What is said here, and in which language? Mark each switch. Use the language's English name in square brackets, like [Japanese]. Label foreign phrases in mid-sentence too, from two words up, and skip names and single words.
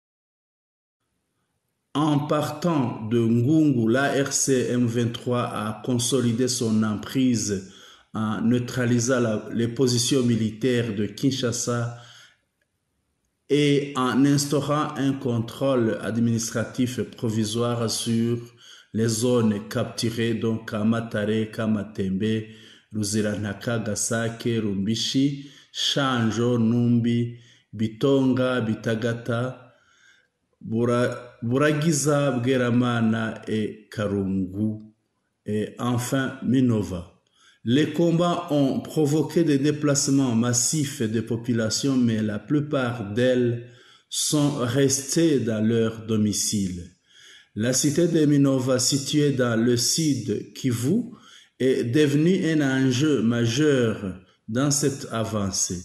[French] En partant de Ngungu, la RCM 23 a consolidé son emprise en neutralisant les positions militaires de Kinshasa et en instaurant un contrôle administratif provisoire sur les zones capturées, donc Kamatare, Kamatembe, Luziranaka, Gasake, Rumbishi, Shanjo, Numbi, Bitonga, Bitagata, Buragiza, Bweramana et Karungu, et enfin Minova. Les combats ont provoqué des déplacements massifs de populations, mais la plupart d'elles sont restées dans leur domicile. La cité de Minova, située dans le sud Kivu, est devenue un enjeu majeur dans cette avancée.